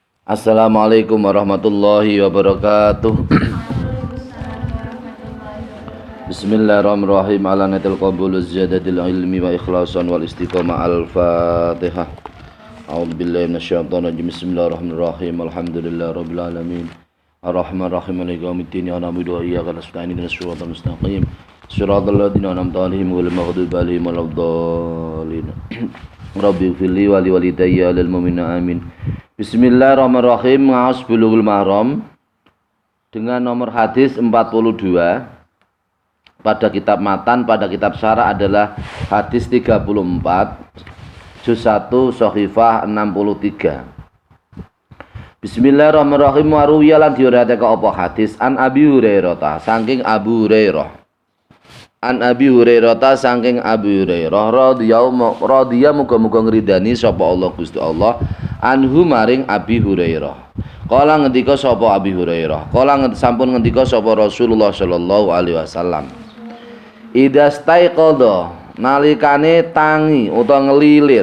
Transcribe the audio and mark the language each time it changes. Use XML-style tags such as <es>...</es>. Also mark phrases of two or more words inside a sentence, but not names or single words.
<ar>السلام عليكم ورحمة الله وبركاته. بسم الله الرحمن الرحيم. على نية القبول زيادة العلم وإخلاصا والاستقامة. الفاتحة. أعوذ بالله من الشيطان الرجيم. بسم الله الرحمن الرحيم. الحمد لله رب العالمين. الرحمن الرحيم مالك يوم الدين. إياك نعبد وإياك نستعين. اهدنا الصراط المستقيم. صراط الذين أنعمت عليهم غير المغضوب عليهم ولا الضالين. رب اغفر لي ولوالدي وللمؤمنين آمين. بسم الله الرحمن الرحيم.</ar> <id>Ngaos Bulughul Maram dengan nomor hadis 42 pada kitab matan, pada kitab syarah adalah hadis 34 juz 1 Shahifah 63.</id> <ar>بسم الله الرحمن الرحيم.</ar> <jv>Waruya lan diriwayatake apa hadis</jv> <ar>عن أبي هريرة</ar> <jv>saking Abu Hurairah.</jv> <ar>عن أبي هريرة</ar> <jv>saking Abu Hurairah radhiyallahu muga-muga ngridani sapa Allah Gusti Allah anhu maring Abi Hurairah. Kala ngendika sapa Abi Hurairah, sampun ngendika sapa Rasulullah</jv> <ar>صلى الله عليه وسلم.</ar> <jv>Idastaiqadha nalikane tangi utawa ngelilir.</jv>